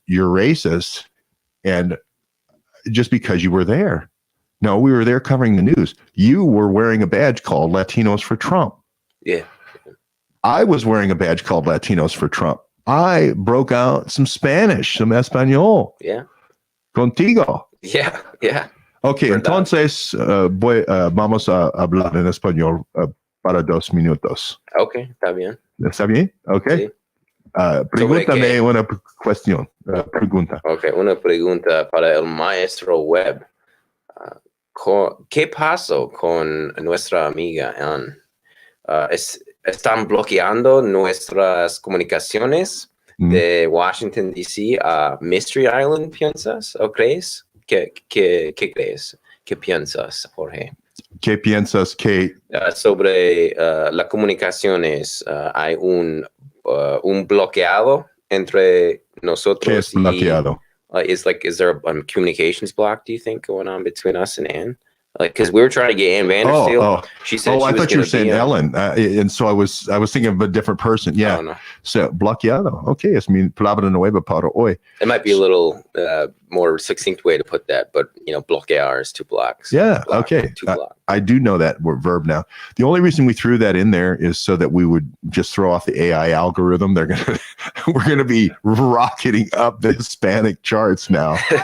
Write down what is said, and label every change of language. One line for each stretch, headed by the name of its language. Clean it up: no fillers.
English: You're racist, and just because you were there. No, we were there covering the news. You were wearing a badge called Latinos for Trump. Yeah. I was wearing a badge called Latinos for Trump. I broke out some Spanish, some Espanol. Yeah.
Spanish: Contigo.
English: Yeah.
Spanish: Ok, entonces vamos a hablar en español para 2 minutos. Ok, está bien. ¿Está bien? Ok. Sí. Pregúntame una cuestión. Pregunta. Ok, una pregunta para el maestro Webb. ¿Qué pasó con nuestra amiga Ann? ¿Están bloqueando nuestras comunicaciones de Washington D.C. a Mystery Island, piensas o crees? ¿Qué crees? ¿Qué piensas, Jorge? ¿Qué piensas que sobre las comunicaciones? ¿Hay un bloqueado entre nosotros? ¿Qué es bloqueado?
English: Is there a communications block, do you think, going on between us and Ann? Because we were trying to get Ann Vandersteel. She said I thought you were saying Ellen, and so I was thinking of a different person. Yeah. No. So bloqueado.
Spanish: Okay, es mi palabra nueva para hoy.
English: It might be a little more succinct way to put that, but bloquear is 2 blocks. Yeah. Block, okay. 2 blocks. I do know that verb now. The only reason we threw that in there is so that we would just throw off the AI algorithm. We're gonna be rocketing up the Hispanic charts now.